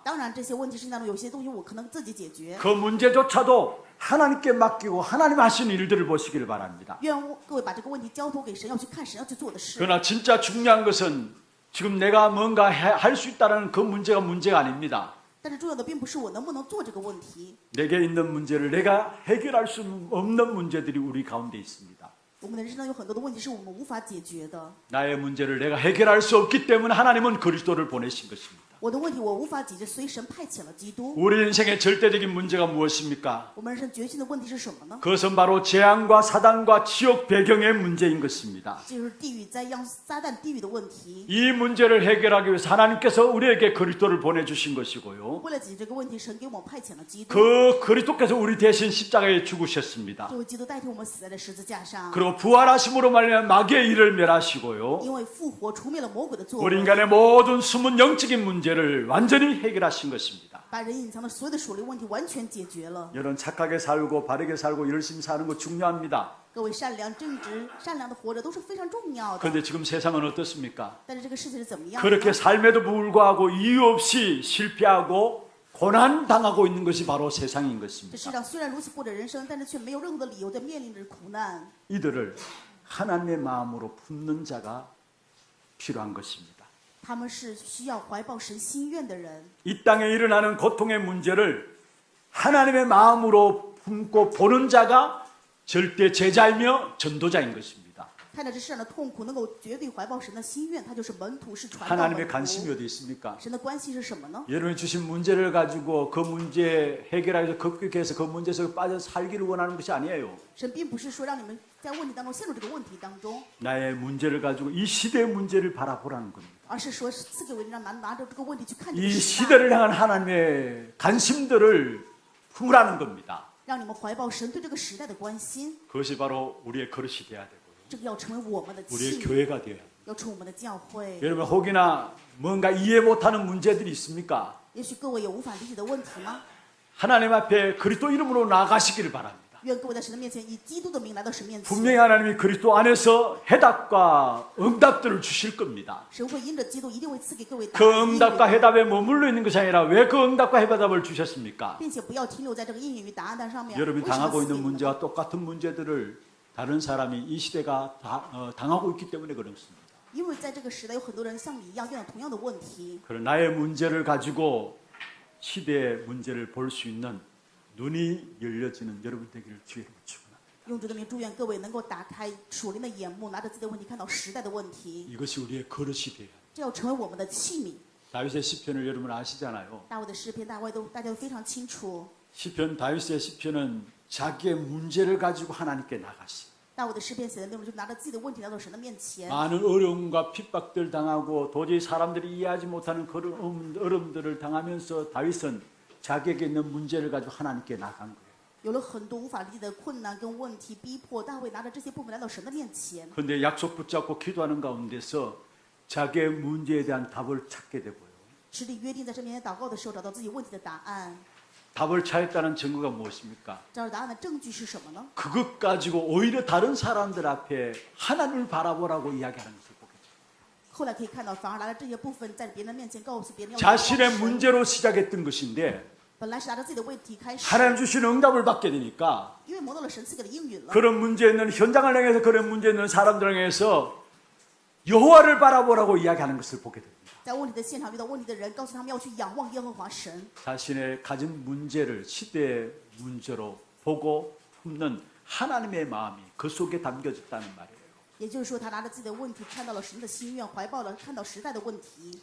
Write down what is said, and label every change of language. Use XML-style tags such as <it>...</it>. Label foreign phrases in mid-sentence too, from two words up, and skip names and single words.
<zh>当然，这些问题是当中有些东西我可能自己解决。</zh> <ko>그 문제조차도 하나님께 맡기고 하나님 하신 일들을 보시길 바랍니다.</ko> <zh>愿各位把这个问题交托给神，要去看神要去做的事。</zh> <ko>그러나 진짜 중요한 것은 지금 내가 뭔가 할 수 있다는 그 문제가 아닙니다.</ko> <zh>但是重要的并不是我能不能做这个问题，</zh> <ko>내게 있는 문제를 내가 해결할 수 없는 문제들이 우리 가운데 있습니다.</ko> <zh>我们的人生中有很多的问题是我们无法解决的。</zh> <ko>나의 문제를 내가 해결할 수 없기 때문에 하나님은 그리스도를 보내신 것입니다.</ko> <zh>我的问题我无法解决，所以神派遣了基督。</zh> <ko>우리 인생의 절대적인 문제가 무엇입니까?</ko> <zh>我们人生决心的问题是什么呢？</zh> <ko>그것은 바로 재앙과 사단과 지옥 배경의 문제인 것입니다.</ko> <zh>就是地狱灾殃、撒旦地狱的问题。</zh> <ko>이 문제를 해결하기 위해서 하나님께서 우리에게 그리스도를 보내주신 것이고요.</ko> <zh>为了解决这个问题，神给我们派遣了基督。</zh> <ko>그 그리스도께서 우리 대신 십자가에 죽으셨습니다.</ko> <zh>这位基督代替我们死在了十字架上，</zh> <ko>그리고 부활하심으로 말미암아 마귀의 일을 멸하시고요.</ko> <zh>因为复活除灭了魔鬼的作</zh> <ko>우리</ko> <zh>为，</zh> <ko>인간의 모든 숨은 영적인 문제를 완전히 해결하신 것입니다.</ko> <zh>把人隐藏的所有的属灵问题完全解决了。</zh> <ko>여러분 착하게 살고 바르게 살고 열심히 사는 거 중요합니다.</ko> <zh>各位善良、正直、善良的活着都是非常重要的。</zh> <ko>그런데 지금 세상은 어떻습니까?</ko> <zh>但是这个世界是怎么样的呢？</zh> <ko>그렇게 삶에도 불구하고 이유 없이 실패하고 고난 당하고 있는 것이 바로 세상인</ko> <zh>这</zh> <ko>것입니다.</ko> <zh>世上虽然如此过着人生，但是却没有任何的理由在面临着苦难。</zh> <ko>이들을 하나님의 마음으로 품는 자가 필요한 것입니다.</ko> <zh>他们是需要怀抱神心愿的人。</zh> <ko>이 땅에 일어나는 고통의 문제를 하나님의 마음으로 품고 보는 자가 절대 제자이며 전도자인 것입니다.</ko> <zh>看着这世上的痛苦，能够绝对怀抱神的心愿，他就是门徒，是传道</zh> <ko>하나님의</ko> <zh>门</zh> <ko>관심이</ko> <zh>徒。</zh> <ko>어디 있습니까?</ko> <zh>神的关系是什么呢？</zh> <ko>여러분이 주신 문제를 가지고 그 문제 해결하기 위해서 급격해서 그 문제에서 빠져 살기를 원하는 것이 아니에요.</ko> <zh>神并不是说让你们在问题当中陷入这个问题当中，</zh> <ko>나의 문제를 가지고 이 시대의 문제를 바라보라는 겁니다.</ko> <zh>而是说赐给我让拿着这个问题去看这</zh> <ko>이</ko> <zh>个时代，</zh> <ko>시대를 향한 하나님의 관심들을 품으라는 겁니다.</ko> <zh>让你们怀抱神对这个时代的关心。</zh> <ko>그것이 바로 우리의 그릇이 돼야 되고요.</ko> <zh>这个要成为我们的</zh> <ko>우리의</ko> <zh>器皿，</zh> <ko>교회가 돼야 합니다.</ko> <zh>要成为我们的教会。</zh> <ko>여러분 혹이나 뭔가 이해 못하는 문제들이 있습니까?</ko> <zh>也许各位有无法理解的问题吗？</zh> <ko>하나님 앞에 그리스도 이름으로 나가시기를 바랍니다.</ko> <zh>愿各位在神的面前以基督的名来到神面前。</zh> <ko>분명히 하나님이 그리스도 안에서 해답과 응답들을 주실 겁니다.</ko> <zh>神会因着基督一定会赐给各位答</zh> <ko>그</ko> <zh>案，</zh> <ko>응답과 해답에 머물러 있는 것이 아니라 왜 그 응답과 해답을 주셨습니까?</ko> <zh>并且不要停留在这个应允与答案单上面。</zh> <ko>여러분이</ko> <zh>为什么</zh> <ko>당하고</ko> <zh>赐给</zh> <ko>있는</ko> <zh>你们呢？</zh> <ko>문제와 똑같은 문제들을 다른 사람이 이 시대가 당하고 있기 때문에 그렇습니다.</ko> <zh>因为在这个时代有很多人像你一样遇到同样的问题。</zh> <ko>그런 나의 문제를 가지고 시대의 문제를 볼 수 있는 눈이 열려지는 여러분 되기를 주의로 축원합니다.</ko> <zh>用主的名祝愿各位能够打开属灵的眼目，拿着自己的问题看到时代的问题，</zh> <ko>이것이 우리의 그릇이 돼야 합니다.</ko> <zh>这要成为我们的器皿。</zh> <ko>다윗의 시편을 여러분 아시잖아요.</ko> <zh>大卫的诗篇，大家都非常清楚。</zh> <ko>시편 다윗의 시편은 자기의 문제를 가지고 하나님께 나가시.</ko> <zh>大卫的诗篇写的内容就拿着自己的问题来到神的面前，</zh> <ko>많은 어려움과 핍박들 당하고 도저히 사람들이 이해하지 못하는 그런 어려움들을 당하면서 다윗은 자기에게 있는 문제를 가지고 하나님께 나간 거예요.</ko> <zh>有了很多无法理解的困难跟问题逼迫，大卫拿着这些部分来到神的面前。</zh> <ko>그런데 약속 붙잡고 기도하는 가운데서 자기의 문제에 대한 답을 찾게 되고요.</ko> <zh>持地约定在神面前祷告的时候，找到自己问题的答案。</zh> <ko>답을 찾았다는 증거가 무엇입니까?</ko> <zh>找到答案的证据是什么呢？</zh> <ko>그것 가지고 오히려 다른 사람들 앞에 하나님을 바라보라고 이야기하는 것을 보게 돼요.</ko> <zh>后来可以看到，反而拿着这些部分在别人的面前告诉别人要</zh> <ko>자신의</ko> <zh>神</zh> <ko>문제로 시작했던 것인데</ko> <zh>本来是拿着自己的问题开始，</zh> <ko>하나님 주신 응답을 받게 되니까</ko> <zh>因为蒙到了神赐给的应允了。</zh> <ko>그런 문제 있는 현장을 향해서 그런 문제 있는 사람들을 향해서 여호와를 바라보라고 이야기하는 것을 보게 됩니다.</ko> <zh>在问题的现场遇到问题的人，告诉他们要去仰望耶和华神，</zh> <ko>자신의 가진 문제를 시대의 문제로 보고 품는 하나님의 마음이 그 속에 담겨졌다는 말이에요.</ko> <zh>也就是说，他拿着自己的问题看到了神的心愿，怀抱了看到时代的问题，</zh>